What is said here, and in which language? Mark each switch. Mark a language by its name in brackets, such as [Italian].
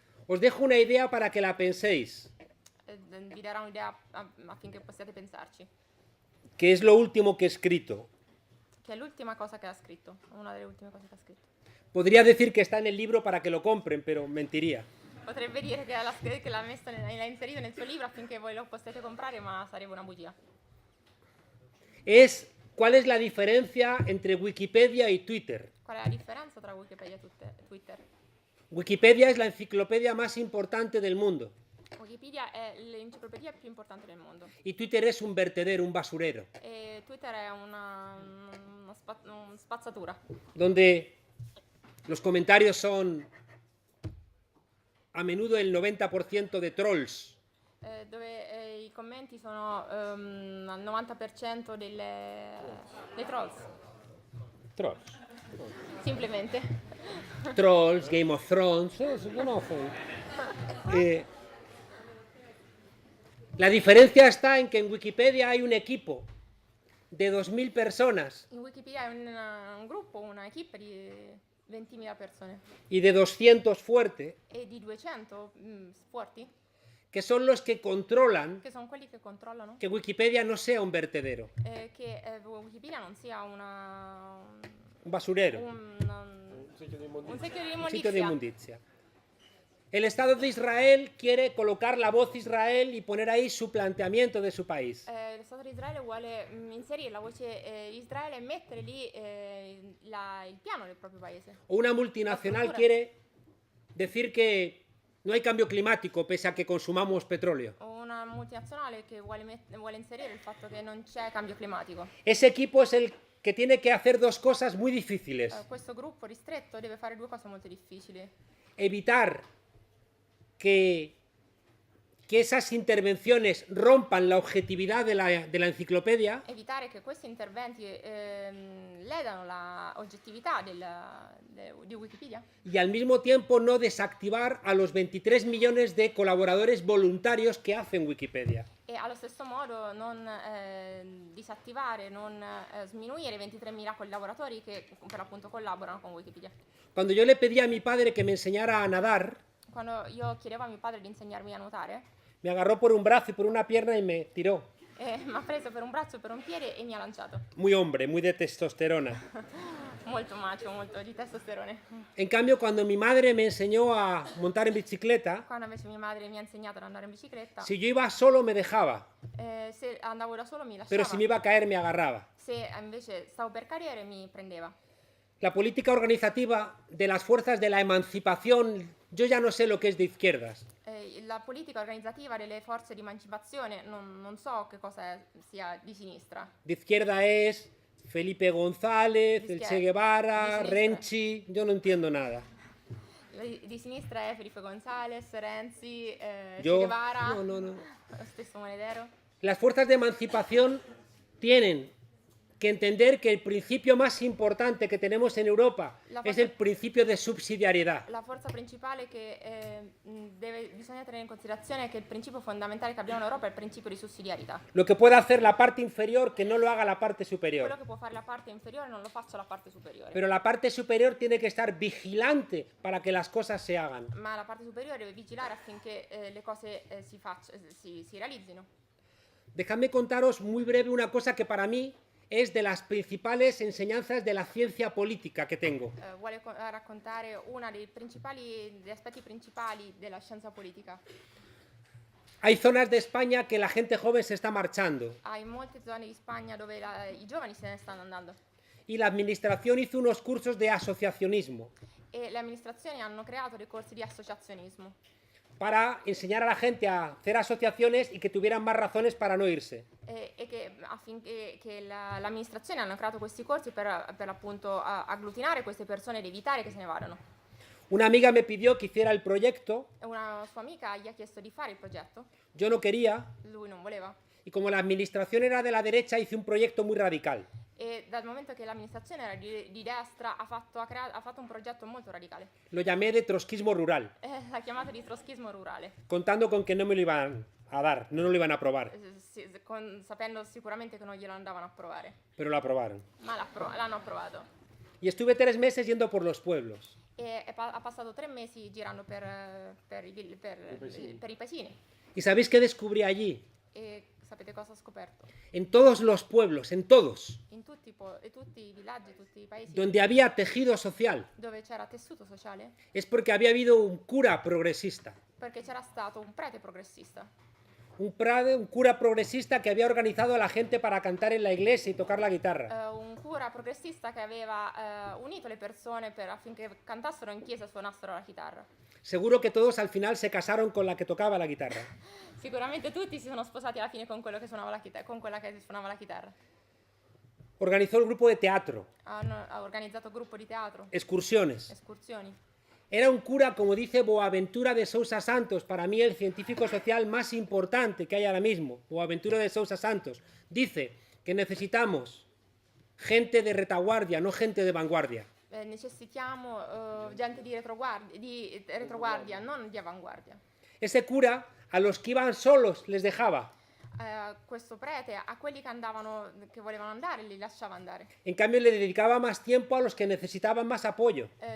[Spanish] Os dejo una idea para que la penséis, [Italian] Vi darà un'idea affinché possiate pensarci. [Spanish] que es lo último que he escrito. [Italian] Che è l'ultima cosa che ha scritto, una delle ultime cose che ha scritto. [Spanish] Podría decir que está en el libro para que lo compren, pero mentiría. [Italian] Potrebbe dire che l'ha inserito nel suo libro affinché voi lo possiate comprare, ma sarebbe una bugia. [Spanish] Es cuál es la diferencia entre Wikipedia y Twitter. [Italian] Qual è la differenza tra Wikipedia e Twitter? [Spanish] Wikipedia es la enciclopedia más importante del mundo [Italian] Wikipedia è l'enciclopedia più importante del mondo [Spanish] y Twitter es un vertedero, un basurero, [Italian] e Twitter è una spazzatura [Spanish] donde los comentarios son a menudo el 90% de trolls. [Italian] dove i commenti sono al 90% dei trolls, [Spanish] Trolls. simplemente. Trolls, Game of Thrones, se conocen. La diferencia está en que en Wikipedia hay un equipo de 2.000 personas [Italian] In Wikipedia è un gruppo, una equipe di 20.000 persone [Spanish] y de 200 fuerte, [Italian] e di 200 forti, [Spanish] que son los que controlan [Italian] che sono quelli che controllano [Spanish] que Wikipedia no sea un vertedero, [Italian] che Wikipedia non sia [Spanish] un basurero, [Italian] un secchio di un sitio de immondizia. [Spanish] inmundicia. El Estado de Israel quiere colocar la voz Israel y poner ahí su planteamiento de su país. [Italian] Lo Stato di Israele vuole inserire la voce Israele e mettere lì il piano del proprio paese. [Spanish] O una multinacional quiere decir que no hay cambio climático pese a que consumamos petróleo. [Italian] O una multinazionale che vuole inserire il fatto che non c'è cambio climatico. [Spanish] Ese equipo es el que tiene que hacer dos cosas muy difíciles. [Italian] Questo gruppo ristretto deve fare due cose molto difficili. [Spanish] Evitar que esas intervenciones rompan la objetividad de la enciclopedia [Italian] Evitare che questi interventi ledano la oggettività di Wikipedia [Spanish] y al mismo tiempo no desactivar a los 23 millones de colaboradores voluntarios que hacen Wikipedia. [Italian] e allo stesso modo non disattivare, non sminuire i 23.000 collaboratori che per l'appunto collaborano con Wikipedia. [Spanish] Cuando yo le pedí a mi padre que me enseñara a nadar, [Italian] Quando io chiedevo a mio padre di insegnarmi a nuotare, [Spanish] me agarró por un brazo y por una pierna y me tiró. [Italian] mi ha preso per un braccio e per un piede e mi ha lanciato. [Spanish] Muy hombre, muy de testosterona. [Italian] Molto macio, molto di testosterone. [Spanish] En cambio, cuando mi madre me enseñó a montar en bicicleta, [Italian] Quando invece mia madre mi ha insegnato ad andare in bicicletta, [Spanish] si yo iba solo me dejaba, [Italian] se andavo da solo mi lasciava. [Spanish] pero si me iba a caer me agarraba. [Italian] Se invece stavo per cadere mi prendeva. [Spanish] La política organizativa de las fuerzas de la emancipación, yo ya no sé lo que es de izquierdas. [Italian] La politica organizzativa delle forze di emancipazione non so che cosa sia di sinistra. [Spanish] De izquierda es Felipe González, el Che Guevara, [Italian] Di sinistra. [Spanish] Renzi, yo no entiendo nada. [Italian] Di sinistra è Felipe González, Renzi, Che [Spanish] Yo, [Italian] Guevara, [Spanish] no. [Italian] lo stesso Monedero. [Spanish] Las fuerzas de emancipación tienen que entender que el principio más importante que tenemos en Europa es el principio de subsidiariedad. [Italian] La forza principale che bisogna tenere in considerazione è che il principio fondamentale che abbiamo in Europa è il principio di sussidiarietà. [Spanish] Lo que pueda hacer la parte inferior, que no lo haga la parte superior. [Italian] Quello che può fare la parte inferiore non lo faccia la parte superiore. [Spanish] Pero la parte superior tiene que estar vigilante para que las cosas se hagan. [Italian] Ma la parte superiore deve vigilare affinché le cose si realizzino. [Spanish] Dejadme contaros muy breve una cosa que para mí es de las principales enseñanzas de la ciencia política que tengo. [Italian] Vuole raccontare uno degli aspetti principali della scienza politica. [Spanish] Hay zonas de España que la gente joven se está marchando. [Italian] Hay molte zone di Spagna dove i giovani se ne stanno andando. [Spanish] Y la administración hizo unos cursos de asociacionismo [Italian] E le amministrazioni hanno creato dei corsi di associazionismo [Spanish] para enseñar a la gente a hacer asociaciones y que tuvieran más razones para no irse. [Italian] e che affinché l'amministrazione hanno creato questi corsi per appunto agglutinare queste persone ed evitare che se ne vadano. [Spanish] Una amiga me pidió que hiciera el proyecto, [Italian] Una sua amica gli ha chiesto di fare il progetto, [Spanish] yo no quería, [Italian] lui non voleva. [Spanish] y como la administración era de la derecha, hice un proyecto muy radical. [Italian] E dal momento che l'amministrazione era di destra ha fatto un progetto molto radicale. [Spanish] Lo llamé de trotskismo rural, [Italian] L'ha chiamato di troschismo rurale, [Spanish] contando con que no me lo iban a dar, no lo iban a aprobar, [Italian] sapendo sicuramente che non glielo andavano a approvare, [Spanish] pero lo aprobaron. [Italian] ma l'hanno approvato. [Spanish] Y estuve 3 meses yendo por los pueblos. [Italian] E ha passato 3 mesi girando per i paesini. [Spanish] ¿Y sabéis qué descubrí allí? [Italian] E sapete cosa ho scoperto? [Spanish] En todos los pueblos, en todos, [Italian] In tutti i villaggi, tutti i paesi [Spanish] donde había tejido social, [Italian] dove c'era tessuto sociale, [Spanish] es porque había habido un cura progresista. [Italian] perché c'era stato un prete progressista. [Spanish] Un cura progresista que había organizado a la gente para cantar en la iglesia y tocar la guitarra. [Italian] Un cura progressista che aveva unito le persone affinché cantassero in chiesa e suonassero la chitarra. [Spanish] Seguro que todos al final se casaron con la que tocaba la guitarra. [Italian] Sicuramente tutti si sono sposati alla fine con quello che suonava la chitarra, con quella che suonava la chitarra. [Spanish] Organizó el grupo de teatro, [Italian] Ha organizzato gruppo di teatro, [Spanish] excursiones. [Italian] escursioni. [Spanish] Era un cura, como dice Boaventura de Sousa Santos, para mí el científico social más importante que hay ahora mismo. Boaventura de Sousa Santos dice que necesitamos gente de retaguardia, no gente de vanguardia. [Italian] Necessitiamo gente di retroguardia, non di avanguardia. [Spanish] Ese cura, a los que iban solos, les dejaba. [Italian] Questo prete a quelli che volevano andare li lasciava andare. [Spanish] En cambio, le dedicaba más tiempo a los que necesitaban más apoyo.